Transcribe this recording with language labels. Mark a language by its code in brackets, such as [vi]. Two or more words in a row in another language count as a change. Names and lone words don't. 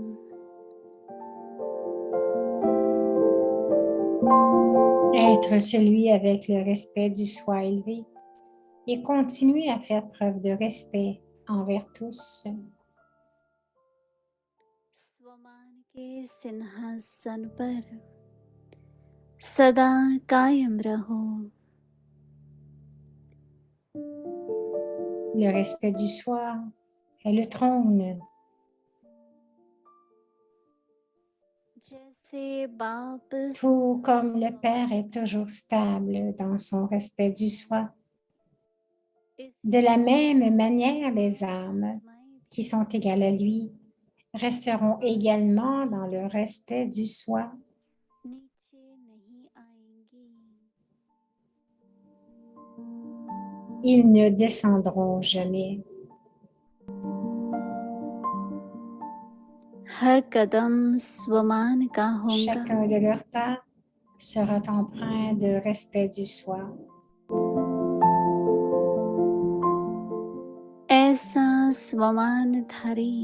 [fr] Être celui avec le respect du soi élevé et continuer à faire preuve de respect envers tous. [hi] स्वमान के सिंहासन पर सदा कायम रहो [fr] Le respect du soi est le trône. [hi] जैसे बाप [fr] Tout comme le Père est toujours stable dans son respect du soi, de la même manière les âmes qui sont égales à lui resteront également dans le respect du soi. [hi] नीचे नहीं आएंगी [fr] Ils ne descendront jamais. [hi] हर कदम स्वमान का होगा [fr] Chacun de leurs pas sera empreint de respect du soi. [hi] ऐसा स्वमानधारी